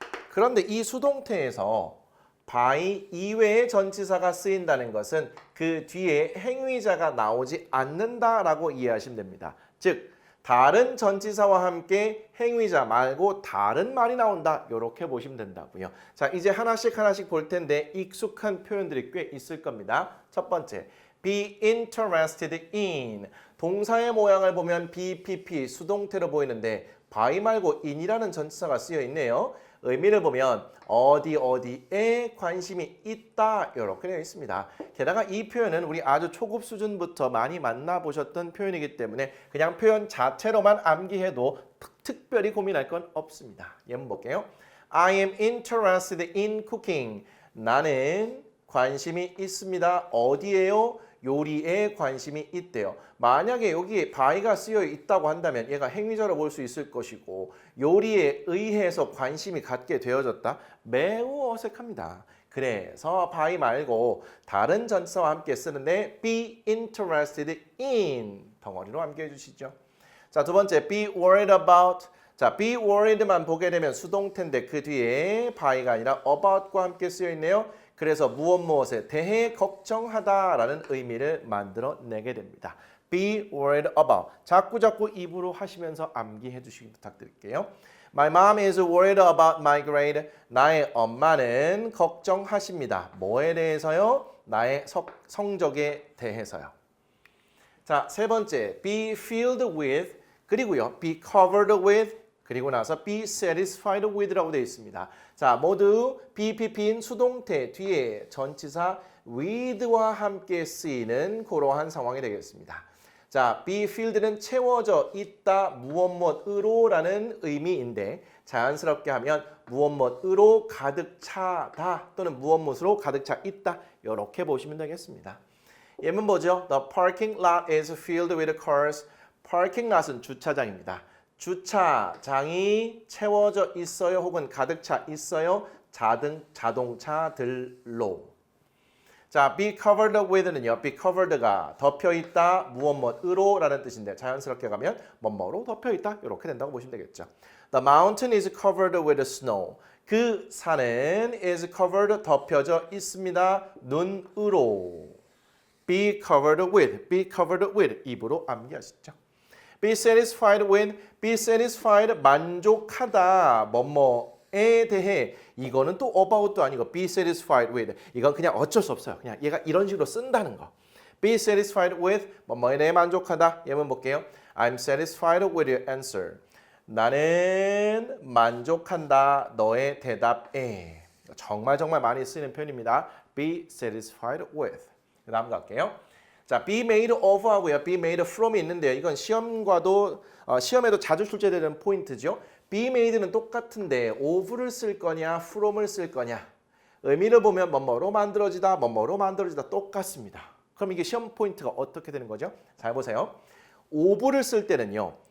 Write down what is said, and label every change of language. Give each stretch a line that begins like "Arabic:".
Korean: 그런데 이 수동태에서 by 이외의 전치사가 쓰인다는 것은 그 뒤에 행위자가 나오지 않는다라고 이해하시면 됩니다. 즉 다른 전치사와 함께 행위자 말고 다른 말이 나온다. 이렇게 보시면 된다고요. 자, 이제 하나씩 볼 텐데 익숙한 표현들이 꽤 있을 겁니다. 첫 번째,
English: be interested in.
Korean: 동사의 모양을 보면 be, pp, 수동태로 보이는데 by 말고 in이라는 전치사가 쓰여 있네요. 의미를 보면 어디에 관심이 있다 이렇게 되어 있습니다. 게다가 이 표현은 우리 아주 초급 수준부터 많이 만나보셨던 표현이기 때문에 그냥 표현 자체로만 암기해도 특별히 고민할 건 없습니다. 예문 볼게요.
English: I am interested in cooking.
Korean: 나는 관심이 있습니다. 어디에요? 요리에 관심이 있대요. 만약에 여기에 by가 쓰여 있다고 한다면 얘가 행위자로 볼 수 있을 것이고 요리에 의해서 관심이 갖게 되어졌다? 매우 어색합니다. 그래서 by 말고 다른 전치사와 함께 쓰는데
English: be interested in
Korean: 덩어리로 암기해 주시죠. 자, 두 번째
English: be worried about.
Korean: 자,
English: be worried
Korean: 만 보게 되면 수동태인데 그 뒤에 by가 아니라 about과 함께 쓰여 있네요. 그래서 무엇에 대해 걱정하다라는 의미를 만들어내게 됩니다.
English: Be worried about.
Korean: 자꾸 입으로 하시면서 암기해 주시기 부탁드릴게요.
English: My mom is worried about my grade.
Korean: 나의 엄마는 걱정하십니다. 뭐에 대해서요? 나의 성적에 대해서요. 자, 세 번째,
English: be filled with
Korean: 그리고요,
English: be covered with
Korean: 그리고 나서
English: be satisfied with
Korean: 라고 되어 있습니다. 자, 모두 BPP인 수동태 뒤에 전치사 with와 함께 쓰이는 그러한 상황이 되겠습니다. 자, be filled는 채워져 있다 무엇무엇으로라는 의미인데 자연스럽게 하면 무엇무엇으로 가득 차다 또는 무엇무엇으로 가득 차 있다 이렇게 보시면 되겠습니다. 예문 보죠.
English: The parking lot is filled with cars.
Korean: parking lot은 주차장입니다. 주차장이 채워져 있어요 혹은 가득 차 있어요 자동차들로. 자, be covered with는요. be covered가 덮여 있다 무엇무엇으로 라는 뜻인데 자연스럽게 가면 뭐뭐로 덮여 있다 이렇게 된다고 보시면 되겠죠.
English: The mountain is covered with snow.
Korean: 그 산은
English: is covered
Korean: 덮여져 있습니다. 눈으로.
English: be covered with
Korean: 입으로 암기하시죠.
English: be satisfied with, be satisfied
Korean: 만족하다 뭐뭐에 대해 이거는 또 about도 아니고
English: be satisfied with
Korean: 이건 그냥 어쩔 수 없어요. 그냥 얘가 이런 식으로 쓴다는 거.
English: be satisfied with
Korean: 뭐뭐에 대해 만족하다. 예문 볼게요.
English: I'm satisfied with your answer.
Korean: 나는 만족한다 너의 대답에. 정말 많이 쓰이는 표현입니다.
English: be satisfied with.
Korean: 그 다음 갈게요.
English: 자, be made of
Korean: 하고요.
English: be made from
Korean: 이 있는데요. 이건 시험에도 자주 출제되는 포인트죠. be made는 똑같은데 of를 쓸 거냐, from을 쓸 거냐. 의미를 보면 뭐뭐로 만들어지다, 뭐뭐로 만들어지다 똑같습니다. 그럼 이게 시험 포인트가 어떻게 되는 거죠? 잘 보세요. of를 쓸 때는요.